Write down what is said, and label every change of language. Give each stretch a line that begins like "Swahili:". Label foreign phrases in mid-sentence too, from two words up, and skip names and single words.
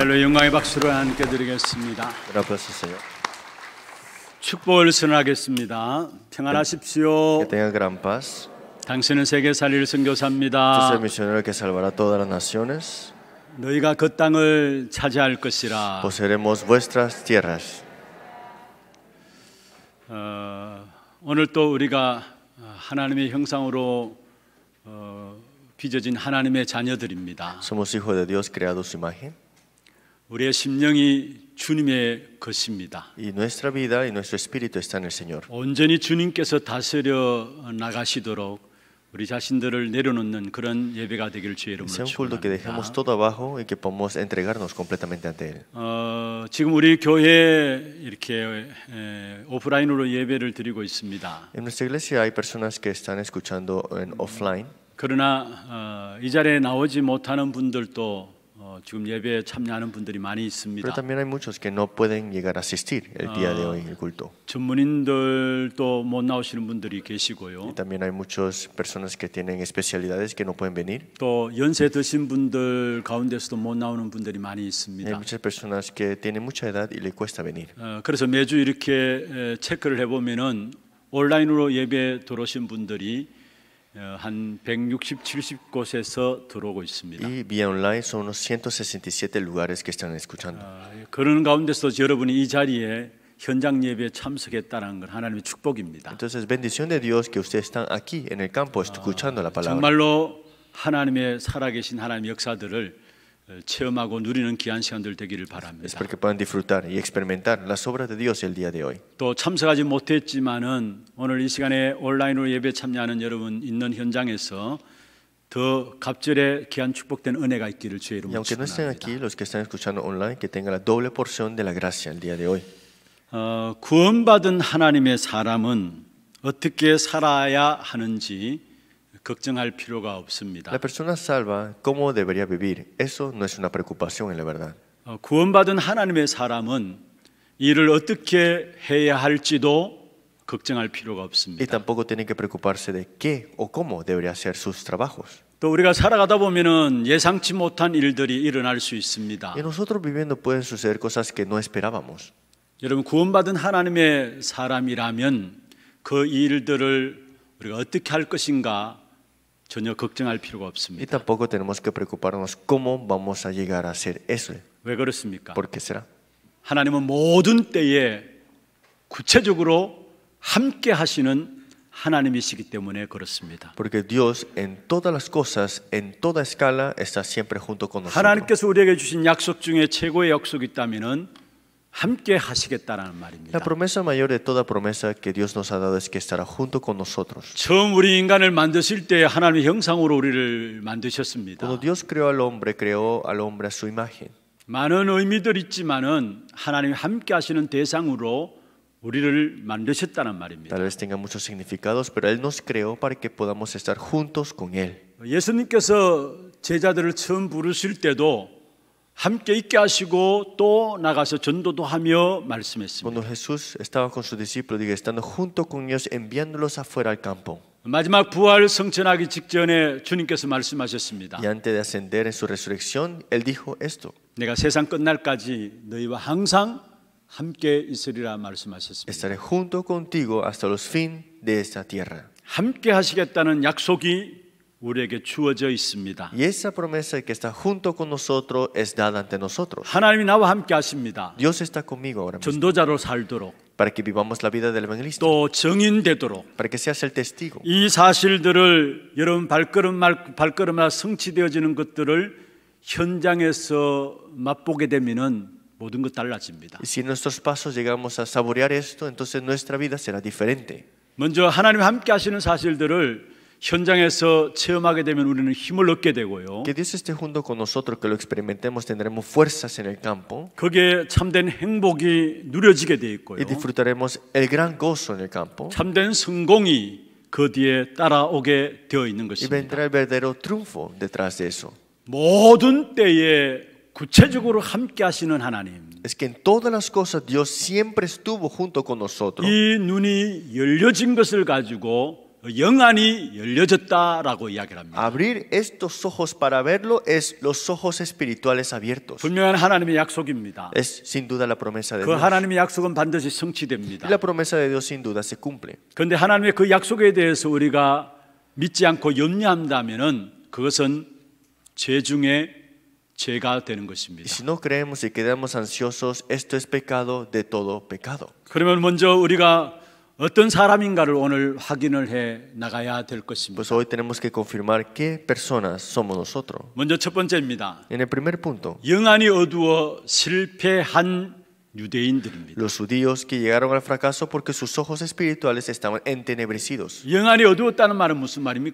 Korean: 영광의 박수를 하나님께 드리겠습니다.
Spanish: Gracias, Señor.
Korean: 축복을 선언하겠습니다. 평안하십시오.
Spanish: Que tenga gran paz.
Korean: 당신은 세계 살릴
Spanish: Este es
Korean: 선교사입니다.
Spanish: el misionero que salvará a todas las naciones.
Korean: 너희가 그 땅을 차지할 것이라.
Spanish: Poseeremos vuestras tierras.
Korean: 오늘 또 우리가 하나님의 형상으로 빚어진 하나님의 자녀들입니다.
Spanish: Somos hijos de Dios creados a su imagen.
Korean: 우리의 심령이 주님의 것입니다.
Spanish: Y nuestra vida y nuestro espíritu está en el Señor.
Korean: 온전히 주님께서 다스려 나가시도록 우리 자신들을 내려놓는 그런 예배가 되길 주의 이름으로
Spanish: Sea un culto que dejemos
Korean: 축원합니다.
Spanish: todo abajo y que podamos entregarnos completamente ante Él.
Korean: 지금 우리 교회에 이렇게 오프라인으로 예배를 드리고 있습니다.
Spanish: En nuestra iglesia hay personas que están escuchando en offline.
Korean: 그러나 이 자리에 나오지 못하는 분들도 지금 예배에 참여하는 분들이 많이
Spanish: Pero
Korean: 있습니다.
Spanish: también hay muchos que no pueden llegar a asistir el día de hoy al culto.
Korean: 전문인들도 못 나오시는 분들이
Spanish: Y
Korean: 계시고요.
Spanish: también hay muchas personas que tienen especialidades que no pueden venir.
Korean: 또 연세 드신 분들 가운데서도 못 나오는 분들이 많이
Spanish: Y hay
Korean: 있습니다.
Spanish: muchas personas que tienen mucha edad y le cuesta venir.
Korean: 그래서 매주 이렇게 체크를 해보면은 온라인으로 예배 들어오신 분들이 한 160, 70곳에서 들어오고 있습니다.
Spanish: Y vía online son unos 167 lugares que están escuchando.
Korean: 그런 가운데서 여러분이 이 자리에 현장 예배에 참석했다는 건 하나님의 축복입니다.
Spanish: Entonces, bendición de Dios que ustedes están aquí en el campo escuchando la palabra.
Korean: 정말로 하나님의 살아계신 하나님의 역사들을 체험하고 누리는 귀한 시간들 되기를 바랍니다.
Spanish: Espero que puedan disfrutar y experimentar las obras de Dios el día de hoy.
Korean: 또 참석하지 못했지만은 오늘 이 시간에 온라인으로 예배 참여하는 여러분 있는 현장에서 더 갑절의 귀한 축복된 은혜가 있기를 주의
Spanish: Y
Korean: 이름으로
Spanish: aunque no estén
Korean: 축원합니다.
Spanish: aquí, los que están escuchando online, que tengan la doble porción de la gracia el día de hoy.
Korean: 구원받은 하나님의 사람은 어떻게 살아야 하는지 걱정할 필요가 없습니다.
Spanish: La persona salva, ¿cómo debería vivir? Eso no es una preocupación en la verdad.
Korean: 구원받은 하나님의 사람은 일을 어떻게 해야 할지도 걱정할 필요가
Spanish: Y
Korean: 없습니다.
Spanish: tampoco tienen que preocuparse de qué o cómo debería hacer sus trabajos.
Korean: 또 우리가 살아가다 보면은 예상치 못한 일들이 일어날 수 있습니다.
Spanish: Y nosotros viviendo pueden suceder cosas que no esperábamos.
Korean: 여러분 구원받은 하나님의 사람이라면 그 일들을 우리가 어떻게 할 것인가 전혀 걱정할 필요가
Spanish: Y
Korean: 없습니다.
Spanish: tampoco tenemos que preocuparnos cómo vamos a llegar a hacer eso.
Korean: 왜 그렇습니까?
Spanish: ¿Por qué será?
Korean: 하나님은 모든 때에 구체적으로 함께 하시는 하나님이시기 때문에 그렇습니다.
Spanish: Porque Dios en todas las cosas, en toda escala, está siempre junto con nosotros.
Korean: 하나님께서 우리에게 주신 약속 중에 최고의 약속이 있다면은 함께 하시겠다라는 말입니다.
Spanish: La promesa mayor de toda promesa que Dios nos ha dado es que estará junto con nosotros.
Korean: 처음 우리 인간을 만드실 때 하나님의 형상으로 우리를 만드셨습니다.
Spanish: Cuando Dios creó al hombre a su imagen.
Korean: 많은 의미들 있지만은 하나님이 함께 하시는 대상으로 우리를 만드셨다는 말입니다.
Spanish: Tal vez tenga muchos significados, pero Él nos creó para que podamos estar juntos con Él.
Korean: 예수님께서 제자들을 처음 부르실 때도 함께 있게 하시고 또 나가서 전도도 하며 말씀했습니다.
Spanish: Cuando Jesús estaba con sus discípulos, diga, estando junto con ellos, enviándolos afuera al campo.
Korean: 마지막 부활 성천하기 직전에 주님께서 말씀하셨습니다.
Spanish: Y antes de ascender en su resurrección, Él dijo esto:
Korean: 내가 세상 끝날까지 너희와 항상 함께 있으리라 말씀하셨습니다.
Spanish: estaré junto contigo hasta los fin de esta tierra.
Korean: 함께 하시겠다는 약속이 우리에게 주어져 있습니다.
Spanish: Y esa promesa de que está junto con nosotros es dada ante nosotros.
Korean: 하나님이 나와 함께 하십니다.
Spanish: Dios está conmigo ahora mismo
Korean: 전도자로 살도록
Spanish: para que vivamos la vida del evangelista,
Korean: 또 증인되도록
Spanish: para que seas el testigo.
Korean: 이 사실들을 여러분 발걸음마다 성취되어지는 것들을 현장에서 맛보게 되면은 모든 것 달라집니다.
Spanish: Y si en nuestros pasos llegamos a saborear esto, entonces nuestra vida será diferente.
Korean: 먼저 하나님 함께 하시는 사실들을 현장에서 체험하게 되면 우리는 힘을 얻게 되고요.
Spanish: Que Dios esté junto con nosotros, que lo experimentemos, tendremos fuerzas en el campo
Korean: 거기에 참된 행복이 누려지게 돼 있고요.
Spanish: y disfrutaremos el gran gozo en el campo.
Korean: 참된 성공이 그 뒤에 따라오게 되어 있는
Spanish: Y
Korean: 것입니다.
Spanish: vendrá el verdadero triunfo detrás de eso.
Korean: 모든 때에 구체적으로 함께 하시는 하나님.
Spanish: Es que en todas las cosas Dios siempre estuvo junto con nosotros.
Korean: 이 눈이 열려진 것을 가지고 영안이 열려졌다라고 이야기를 합니다.
Spanish: Abrir estos ojos para verlo es los ojos espirituales abiertos.
Korean: 분명한 하나님의 약속입니다.
Spanish: Es sin duda la promesa de
Korean: 그
Spanish: Dios.
Korean: 하나님의 약속은 반드시
Spanish: Y
Korean: 성취됩니다.
Spanish: la promesa de Dios sin duda se cumple.
Korean: 그런데 하나님의 그 약속에 대해서 우리가 믿지 않고 염려한다면은 그것은 죄 중에 죄가 되는
Spanish: Y
Korean: 것입니다.
Spanish: si no creemos y quedamos ansiosos, esto es pecado de todo pecado.
Korean: 그러면 먼저 우리가 어떤 사람인가를 오늘 확인을 해 나가야 될 것입니다.
Spanish: Pues hoy tenemos que confirmar qué personas somos nosotros.
Korean: 먼저 첫 번째입니다.
Spanish: En el primer punto,
Korean: 영안이 어두워 실패한 유대인들입니다.
Spanish: los judíos que llegaron al fracaso porque sus ojos espirituales estaban entenebrecidos.
Korean: 영안이 어두웠다는 말은 무슨 말입니까?